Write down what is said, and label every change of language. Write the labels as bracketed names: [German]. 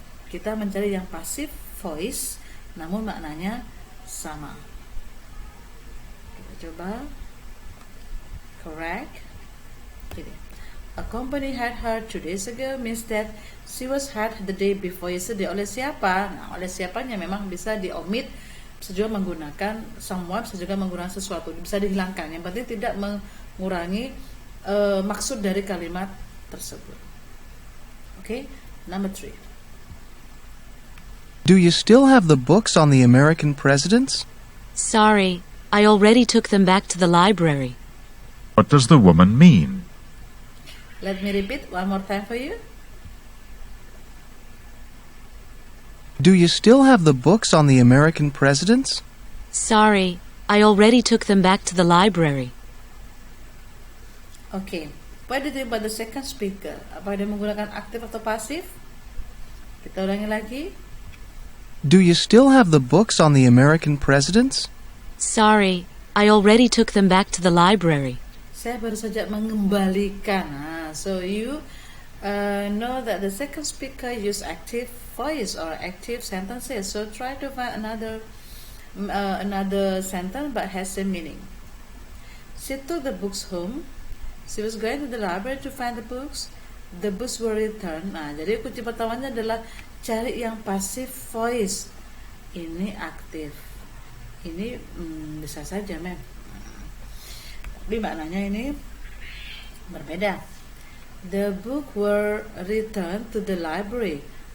[Indonesian] Kita mencari yang passive voice, namun maknanya sama. Kita coba. Correct. [English] Jadi, a company hired her 2 days ago means that she was hired the day before yesterday. [Indonesian] Oleh siapa? Nah, oleh siapanya memang bisa di-omit, bisa juga menggunakan someone, bisa juga menggunakan sesuatu, bisa dihilangkan. Yang penting tidak mengurangi maksud dari kalimat tersebut. [English] Okay, number 3. Do you still have the books on the American presidents? Sorry, I already took them back to the library. What does the woman mean? Let me repeat one more time for you. Do you still have the books on the American presidents? Sorry, I already took them back to the library. Okay, what did you do about the second speaker? [Indonesian] Apa dia menggunakan aktif atau pasif? Kita ulangi lagi. [English] Do you still have the books on the American presidents? Sorry, I already took them back to the library. [Indonesian] Saya baru saja mengembalikan. [English] So you know that the second speaker use active voice or active sentences. So try to find another sentence but has same meaning. She took the books home. She was going to the library to find the books. The books were returned. [Indonesian] Nah, jadi kunci pertamanya adalah cari yang passive voice. Ini aktif. Ini bisa saja, mem. Tapi maknanya ini berbeda. [English] The book were returned to the library.